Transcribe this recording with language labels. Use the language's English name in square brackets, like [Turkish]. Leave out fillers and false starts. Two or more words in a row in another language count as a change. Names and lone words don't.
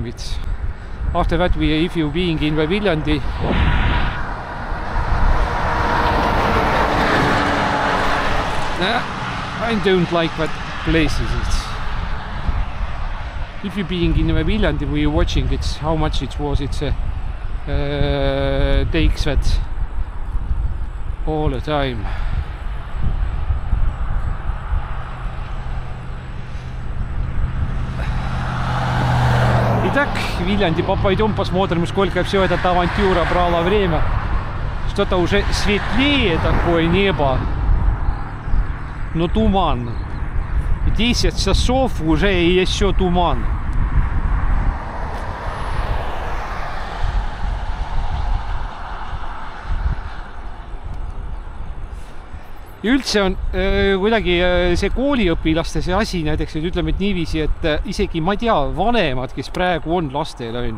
[English] It's after that, if you being in the Viljandi, I don't like that places. If you being in the Viljandi, we watching it's how much it was. It's takes that all the time. [Russian] Итак, Вильянди, пойдем посмотрим, сколько все эта авантюра брала время. Что-то уже светлее такое небо, но туман. 10 часов уже и еще туман. [Estonian] Ja üldse on kuidagi see kooliõpilaste see asi näiteks, et ütleme, et niiviisi, et isegi ma ei tea, vanemad, kes praegu on lastel, on ju.